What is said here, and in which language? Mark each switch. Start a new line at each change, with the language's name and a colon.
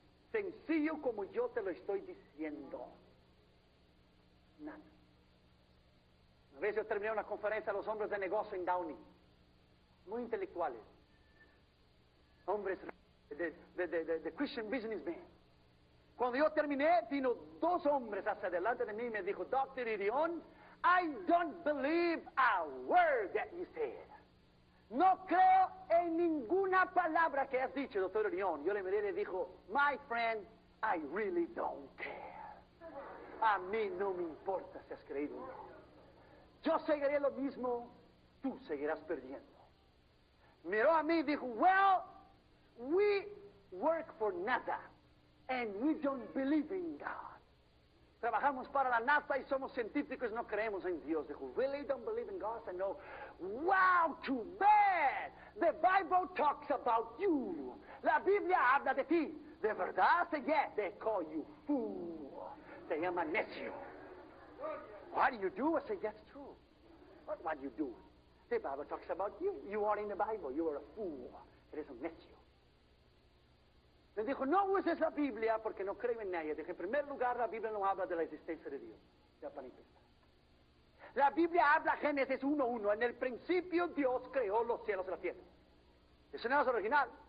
Spanish: Sencillo como yo te lo estoy diciendo. Nada. Una vez yo terminé una conferencia a los hombres de negocio en Downey, muy intelectuales, hombres de Christian businessmen. Cuando yo terminé, vino dos hombres hacia adelante de mí y me dijo, Dr.
English: Irion, I don't believe a word that you said.
Spanish: No creo en ninguna palabra que has dicho, Dr. Irion. Yo le miré y le dijo,
English: my friend, I really don't care.
Spanish: A mí no me importa si has creído o no. Yo seguiré lo mismo, tú seguirás perdiendo. Miró a mí y dijo,
English: well, we work for NASA and we don't believe in God.
Spanish: Trabajamos para la NASA y somos científicos y no creemos en Dios. Dijo,
English: really don't believe in God? I said, no. Wow, too bad. The Bible talks about you.
Spanish: La Biblia habla de ti. ¿De verdad?
English: I said, yes, they call you fool.
Spanish: Se llama necio.
English: What do you do? I said, that's true. What do you do? The Bible talks about you. You are in the Bible. You are a fool.
Spanish: Eres un necio. Le dijo, no uses la Biblia porque no creo en nadie. Dije, en primer lugar, la Biblia no habla de la existencia de Dios. Ya para empezar. La Biblia habla, Génesis 1:1. En el principio Dios creó los cielos y la tierra. Ese no es el original.